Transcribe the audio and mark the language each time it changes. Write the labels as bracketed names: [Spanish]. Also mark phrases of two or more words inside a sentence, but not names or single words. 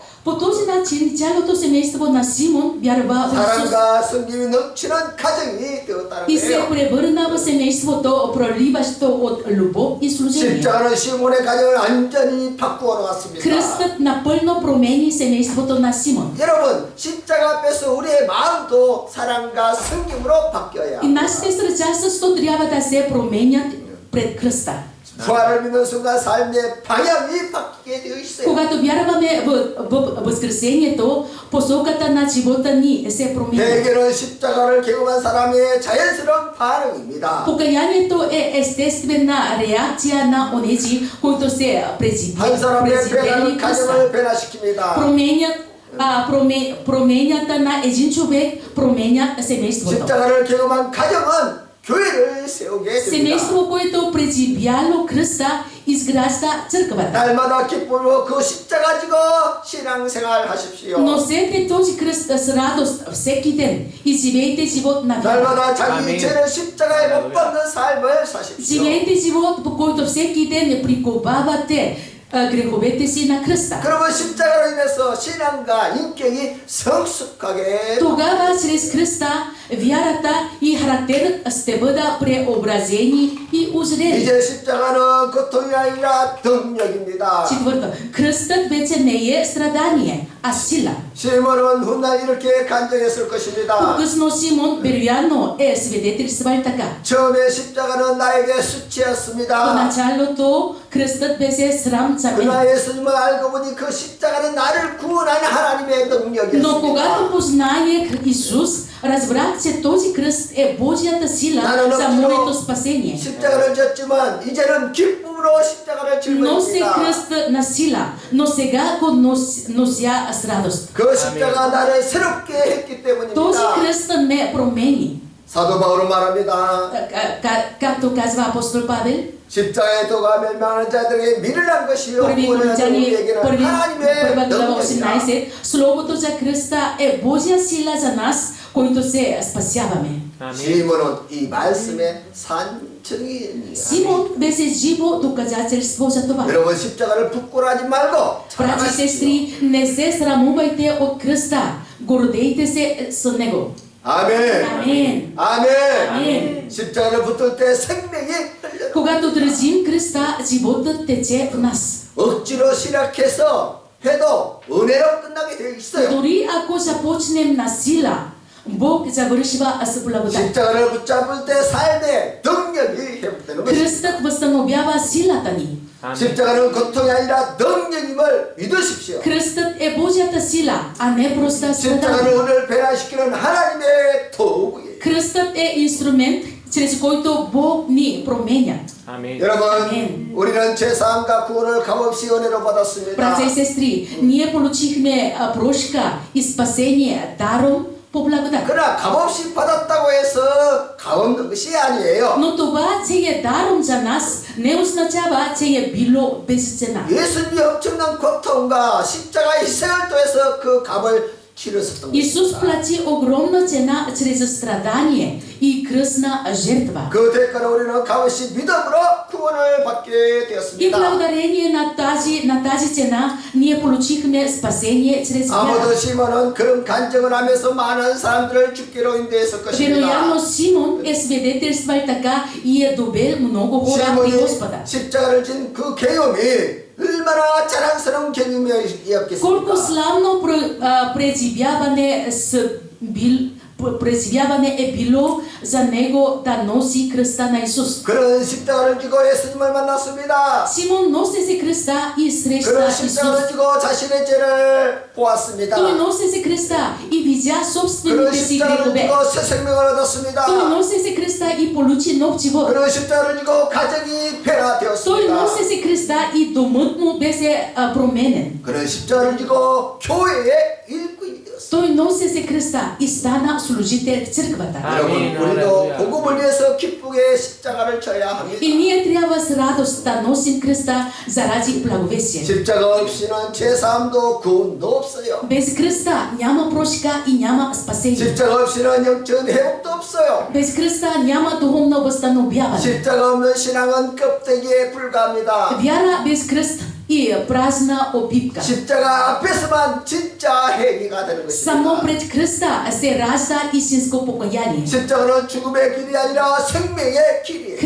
[Bulgarian] По този начин цялото семейство на Симон вярва в Исус [Korean] 사랑과 성김이 넘치는 가정이 되었다는 [Bulgarian] и се [Korean] 거예요. [Bulgarian] превърна в семейството, проливащо от любов и служение. [Korean] 십자가는 시몬의 가정을 완전히 바꾸어 놓았습니다. [Bulgarian] Кръстът напълно промени семейството на Симон. [Korean] 여러분 십자가 앞에서 우리의 마음도 사랑과 성김으로 바뀌어야 [Bulgarian] И нашите сърца също трябва да се променят пред кръста. [Korean] 부활을 믿는 순간 삶의 방향이 바뀌게 되어 있어요. [Bulgarian] Когато вярваме в възкресението, посоката на живота ни се променя. [Korean] 회개는 십자가를 경험한 사람의 자연스러운 반응입니다. [Bulgarian] Покаянието е естествена реакция на онези, които се [Korean] 한 사람의 [Bulgarian] президели [Korean] 변화는 [Bulgarian] кръста. [Korean] 가정을 변화시킵니다. [Bulgarian] Променята на един човек променя семейството. [Korean] 십자가를 경험한 가정은 교회를 세우게 됩니다. [Bulgarian] Семейство, което преживяло кръста, изгражда църквата. [Korean] 날마다 기쁨으로 그 십자가 지고 신앙생활 하십시오. [Bulgarian] Носете този кръст с радост всеки ден и живейте живот на вяра. [Korean] 날마다 자기 아멘. 죄를 십자가에 못 박는 삶을 사십시오. [Bulgarian] Живейте живот, по който всеки ден приковавате греховете си на кръста. [Korean] 그러면 십자가로 인해서 신앙과 인격이 성숙하게 [Bulgarian] Тогава чрез кръста вярата и характерът ще бъдат преобразени и озрели. [Korean] 이제 십자가는 고통이 아니라 능력입니다. [Bulgarian] Четвърто, кръстът вече не е страдание, а сила. [Korean] 시몬은 훗날 이렇게 간증했을 것입니다. [Bulgarian] По-късно Симон вероятно е свидетелствал така. [Korean] 처음에 십자가는 나에게 수치였습니다. [Bulgarian] Поначалото кръстът беше срам за мен. [Korean] 그러나 예수님을 알고 보니 그 십자가는 나를 구원하는 하나님의 [Bulgarian] Но когато [Korean] 능력이었습니다. [Bulgarian] познаех Исус, разбрах, че този кръст е Божията сила за моето спасение. [Korean] 십자가를 졌지만 이제는 기쁨으로 십자가를 질 [Bulgarian] Нося [Korean] 것입니다. [Bulgarian] кръста на сила, но сега го нося с радост. [Korean] 그 십자가 나를 새롭게 했기 [Bulgarian] Този [Korean] 때문입니다. [Bulgarian] кръст ме промени. [Korean] 사도 바울은 말합니다. [Bulgarian] Както казва апостол Павел, [Korean] 십자가에 도가 멸망하는 자들에게 미련한 것이요 [Bulgarian] първи [Korean] 구원하는 [Bulgarian] Коринтяни, [Korean] 우리에게는 하나님의 [Bulgarian] първа глава [Korean] 능력이다. [Bulgarian] 18, Словото за кръста е Божия сила за нас, които се спасяваме. [Korean] 아멘. 시몬은 이 말씀의 산증인이에요. [Bulgarian] Симон беше живо доказателство за това. [Korean] 여러분 십자가를 부끄러워하지 말고 [Bulgarian] Братя и сестри, не се срамувайте от кръста, гордейте се с него. [Korean] 아멘. [Bulgarian] Амин. [Korean] 아멘. 아멘. 십자가를 붙들 때 생명이 흘러. [Bulgarian] Когато държим кръста, животът тече в нас. [Korean] 억지로 시작해서 해도 은혜로 끝나게 되어 있어요. [Bulgarian] Дори ако започнем на сила, Бог завършва с благодат. [Korean] 십자가를 붙잡을 때 삶의 능력이 회복되는 것입니다. [Bulgarian] Кръстът възстановява силата ни. [Korean] 십자가는 고통이 아니라 능력임을 믿으십시오. [Bulgarian] Кръстът е Божията сила, а не просто [Korean] 십자가는 [Bulgarian] страдание. [Korean] 오늘 변화시키는 하나님의 도구예요. [Bulgarian] Кръстът е инструмент, чрез който Бог ни променя. [Korean] 아멘. 여러분, 아멘. 우리는 죄사함과 구원을 값없이 은혜로 받았습니다. [Bulgarian] Братя и сестри, ние получихме прошка и спасение даром по благодат. [Korean] 그러나 값없이 받았다고 해서 값없는 것이 아니에요. [Bulgarian] Но това, че е даром за нас, не означава, че е било без цена. [Korean] 예수님이 엄청난 고통과 십자가의 희생을 통해서 그 값을 치르셨던 [Bulgarian] Исус [Korean] 것입니다. [Bulgarian] плати огромна цена чрез страдание и кръстна жертва. [Korean] 그 대가로 우리는 값없이 믿음으로 구원을 받게 [Bulgarian] И [Korean] 되었습니다. [Bulgarian] благодарение на тази цена, ние получихме спасение чрез [Korean] 아무도 [Bulgarian] вяра. [Korean] 시몬은 그런 간증을 하면서 많은 사람들을 죽기로 인도했을 것입니다. [Bulgarian] Вероятно Симон е свидетелствал така и е довел много хора при [Korean] 시몬이 [Bulgarian] Господа. [Korean] 십자가를 진 그 경험이 얼마나 자랑스러운 경험이었겠습니까? [Bulgarian] Колко славно преживяване е било за него да носи кръста на Исус. [Korean] 그런 십자가를 지고 예수님을 만났습니다. [Bulgarian] Симон носеше кръста и среща [Korean] 그런 [Bulgarian] Исус. [Korean] 십자가를 지고 자신의 죄를 보았습니다. [Bulgarian] Той носеше кръста и видя [Korean] 그런 [Bulgarian] собствените си [Korean] 십자가를 [Bulgarian] грехове. [Korean] 지고 새 생명을 얻었습니다. [Bulgarian] Той носеше кръста и получи нов живот. [Korean] 그런 십자가를 지고 가정이 [Bulgarian] Той [Korean] 변화되었습니다. [Bulgarian] носеше кръста и домът му беше променен. [Korean] 그런 십자가를 지고 교회의 일꾼이 되었습니다. [Bulgarian] Той носеше кръста и стана служител в църквата. [Korean] 여러분, 우리도 복음을 위해서 기쁘게 십자가를 져야 합니다. [Bulgarian] И ние трябва с радост да носим кръста заради благовестие. [Korean] 십자가 없이는 제사함도 구원도 없어요. [Bulgarian] Без кръста няма прошка и няма спасение. [Korean] 십자가 없이는 영적 회복도 없어요. [Bulgarian] Без кръста няма духовно възстановяване. [Korean] 십자가 없는 신앙은 껍데기에 불과합니다. [Bulgarian] Вяра без кръст и празна опипка. [Korean] 십자가 앞에서만 진짜 회개가 되는 [Bulgarian] Само [Korean] 것입니다. [Bulgarian] пред кръста се ражда истинско покаяние. [Korean] 십자가는 죽음의 길이 아니라 생명의 길이에요.